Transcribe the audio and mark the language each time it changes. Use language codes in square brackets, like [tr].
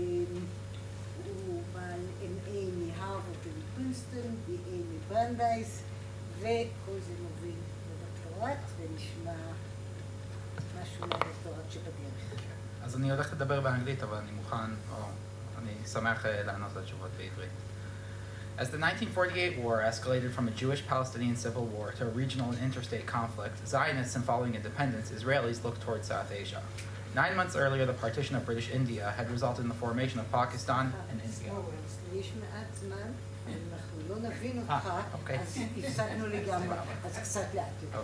[he] הוא בעל MA מהרווארד ומפרינסטון, BA מברנדייס, וכל זה מוביל לדוקטורט, ונשמע משהו מהדוקטורט שבדרך. אז אני הולך לדבר באנגלית, אבל אני מוכן, או אני שמח לענות לתשובות בעברית. [en] As the 1948 war escalated from a Jewish-Palestinian civil war to a regional and interstate conflict, Zionists and following independence, Israelis looked toward South Asia. 9 months earlier, the partition of British India had resulted in the formation of Pakistan and India. [he] יש מעט זמן, אנחנו לא נבין אותך, אז הפסקנו לגמרי, אז קצת לאט.